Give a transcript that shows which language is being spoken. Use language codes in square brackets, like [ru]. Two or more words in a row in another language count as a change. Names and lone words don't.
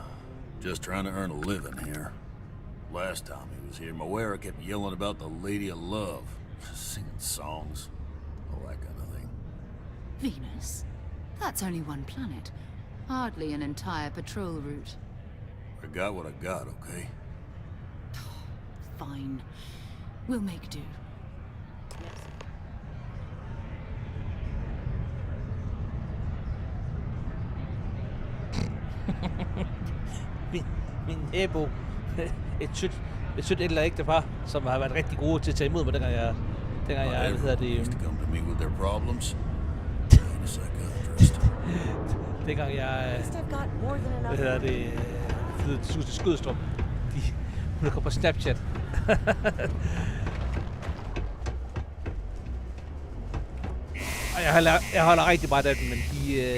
[en] Just trying to earn a living here. Last time he was here, Moira kept yelling about the Lady of Love, singing songs, all that kind of thing. Venus? That's only one planet. Hardly an entire patrol route. I got what I got, okay? Fine. We'll make do. [da] min nabo, et sødt eller ægte par, som har været rigtig gode til at tage imod mig, dengang jeg hvad hedder det, [en] come to me with their problems. [da] dengang jeg, hvad hedder det, flyttede til Skødstrup. Hun kom på Snapchat. Og jeg holder rigtig meget af dem, men de...